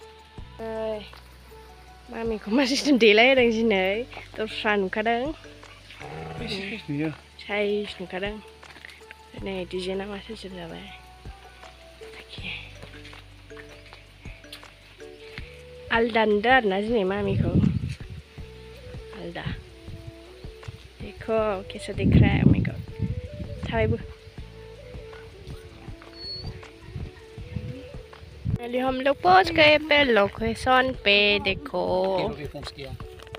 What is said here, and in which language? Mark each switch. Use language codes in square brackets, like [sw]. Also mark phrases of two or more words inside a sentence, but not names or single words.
[brx] मामिखौ मा सिस्टेम देलायहोदों दिनै दस्रा नुखादों साइज नुखादों नै डिजाइना मा सिस्टेम जाबाय आलदा नुदों आरोना दिनै मामिखौ आलदा [hi] देखो कैसा दिख रहा है [en] oh my god [hi] थाबायबो हम लोग पहुंच गए पे लोकेशन पे देखो